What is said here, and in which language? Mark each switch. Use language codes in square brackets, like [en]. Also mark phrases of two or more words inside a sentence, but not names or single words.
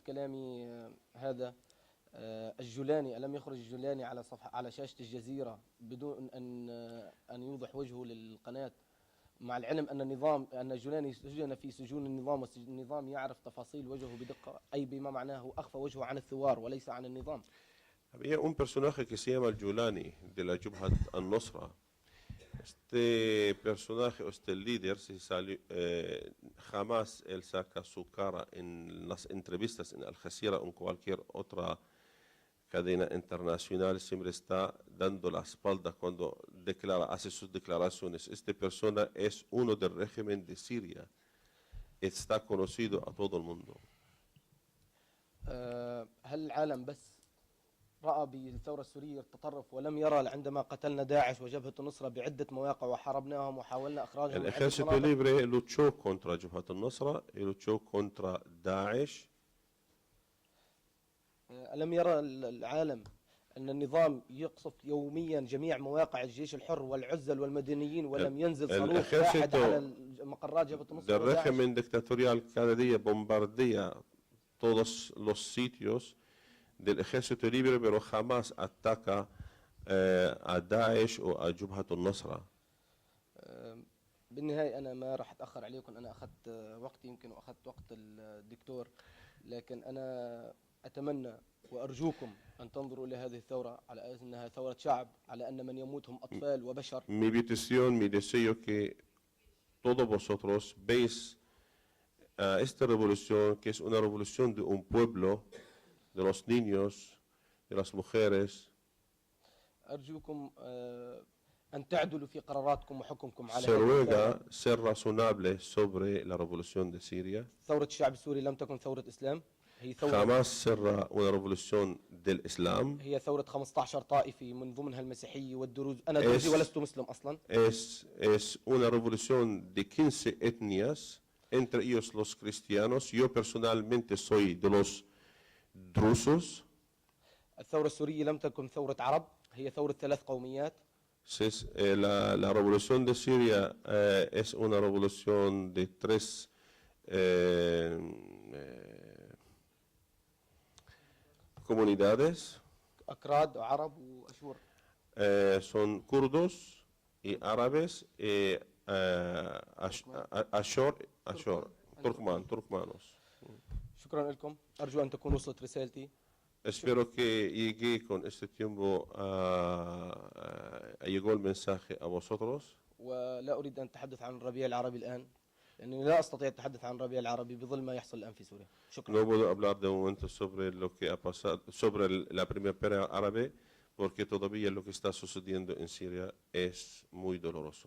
[ar] وما يثبت كلامي هذا الجولاني ألم يخرج الجولاني على شاشة الجزيرة بدون أن يوضح وجهه للقناة، مع العلم أن الجولاني سجن في سجون النظام والنظام يعرف تفاصيل وجهه بدقة، أي بما معناه أخفى وجهه عن الثوار وليس عن النظام. [es] Había un personaje que se llama el Yulani de la Jubhat al-Nusra. Este personaje, este líder, jamás él saca su cara en las entrevistas en Al Jazeera o en cualquier otra cadena internacional, siempre está dando la espalda cuando hace sus declaraciones. Esta persona es uno del régimen de Siria, está conocido a todo el mundo. [ar] هل العالم بس رأى بالثورة السورية التطرف ولم يرى عندما قتلنا داعش وجبهة النصرة بعدة مواقع وحاربناهم وحاولنا إخراجهم [es] El ejército libre luchó contra Jabhat al-Nusra y luchó contra Daesh. [ar] ألم يرى العالم أن النظام يقصف يوميا جميع مواقع الجيش الحر والعزل والمدنيين ولم ينزل صاروخ واحد على مقرات جبهة النصرة [es] del régimen dictatorial cada día bombardea todos los sitios del ejército libre, pero jamás ataca a Daesh o a Jabhat al-Nusra. [ar] بالنهاية أنا ما راح أتأخر عليكم، أنا أخذت وقتي يمكن وأخذت وقت الدكتور، لكن أنا أتمنى وأرجوكم أن تنظروا إلى هذه الثورة على أنها ثورة شعب، على أن من يموت هم أطفال وبشر. [es] Mi petición, mi deseo que todos vosotros veis esta revolución, que es una revolución de un pueblo, de los niños, de las mujeres. [ar] أرجوكم أن تعدلوا في قراراتكم وحكمكم على [es] Se ruega ser razonable sobre la revolución de Siria. [ar] ثورة الشعب السوري لم تكن ثورة إسلام، هي ثورة [es] Jamás será una revolución del Islam. [ar] هي ثورة 15 طائفي من ضمنها المسيحية والدروز. أنا دروزي ولست مسلم أصلا. [es] Es una revolución de 15 etnias, entre ellos los cristianos. Yo personalmente soy de los drusos. [ar] الثورة السورية لم تكن ثورة عرب، هي ثورة 3 قوميات. [es] La revolución de Siria es una revolución de 3 comunidades. [ar] أكراد وعرب وأشور. [es] Son kurdos y árabes y turkmanos. [ar] شكرا لكم، أرجو أن تكون وصلت رسالتي. [es] Espero que llegue con este tiempo, llegó el mensaje a vosotros. [ar] ولا أريد أن أتحدث عن الربيع العربي الآن، لأنني لا أستطيع التحدث عن الربيع العربي بظل ما يحصل الآن في سوريا. شكرا. [es] No puedo hablar de momento sobre lo que ha pasado, sobre la primavera árabe, porque todavía lo que está sucediendo en Siria es muy doloroso.